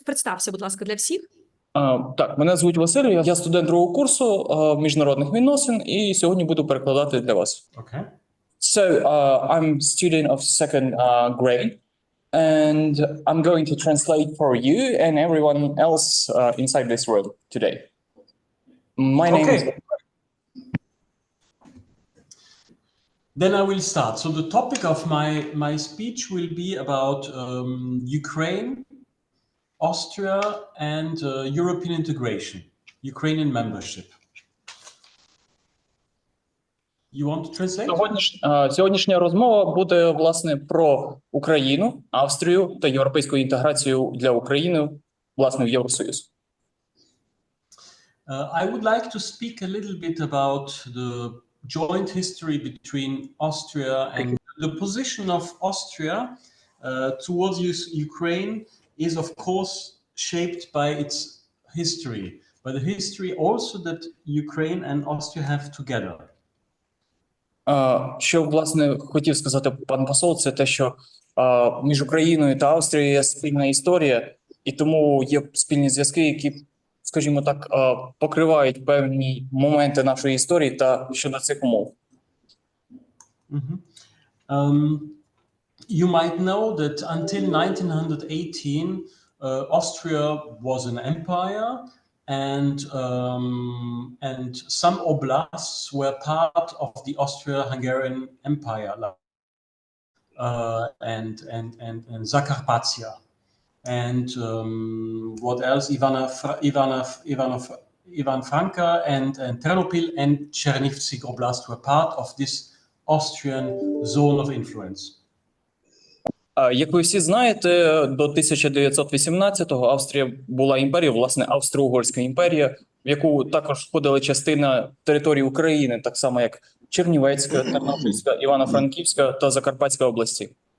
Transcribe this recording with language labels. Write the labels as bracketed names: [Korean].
[Ukrainian] Представся, будь ласка, для всіх. Так, мене звуть Василь, я студент другого курсу міжнародних відносин, і сьогодні буду перекладати для вас. [English] Okay. So, I'm student of second grade, and I'm going to translate for you and everyone else inside this room today. My name is... Then I will start. So the topic of my speech will be about Ukraine, Austria, and European integration, Ukrainian membership. You want to translate? [Ukrainian] Сьогоднішня розмова буде, власне, про Україну, Австрію та європейську інтеграцію для України, власне, в Євросоюз. [English] I would like to speak a little bit about the joint history between Austria and the position of Austria towards Ukraine is of course shaped by its history, by the history also that Ukraine and Austria have together. [Ukrainian] Що, власне, хотів сказати пан посол, це те, що між Україною та Австрією є спільна історія, і тому є спільні зв'язки, які, скажімо так, покривають певні моменти нашої історії та щодо цих умов. [English] You might know that until 1918, Austria was an empire, and some oblasts were part of the Austro-Hungarian Empire, and Zakarpattia. And what else? Ivan Franka and Ternopil and Chernivtsi Oblast were part of this Austrian zone of influence. [Ukrainian] Як ви всі знаєте, до 1918-го Австрія була імперією, власне, Австро-Угорська імперія, в яку також входила частина території України, так само як Чернівецька, Тернопільська, Івано-Франківська та Закарпатська області.